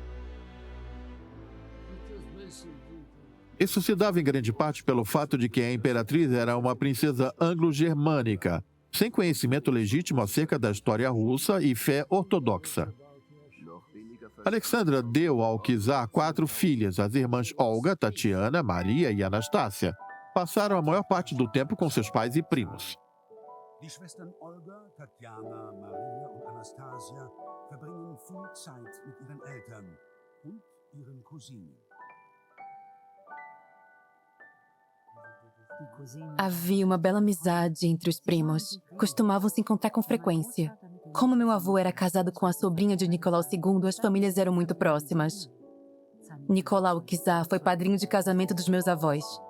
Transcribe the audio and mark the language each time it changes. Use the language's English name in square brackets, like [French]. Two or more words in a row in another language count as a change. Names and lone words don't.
[Portuguese] Isso se dava em grande parte pelo fato de que a imperatriz era uma princesa anglo-germânica, sem conhecimento legítimo acerca da história russa e fé ortodoxa. Alexandra deu ao czar 4 filhas, as irmãs Olga, Tatiana, Maria e Anastácia. Passaram a maior parte do tempo com seus pais e primos. [German] Die Schwestern Olga, Tatjana, Maria und Anastasia verbringen viel Zeit mit ihren Eltern und ihren Cousinen. [Portuguese] Havia uma bela amizade entre os primos. Costumavam se encontrar com frequência. Como meu avô era casado com a sobrinha de Nicolau II, as famílias eram muito próximas. Nicolau czar foi padrinho de casamento dos meus avós.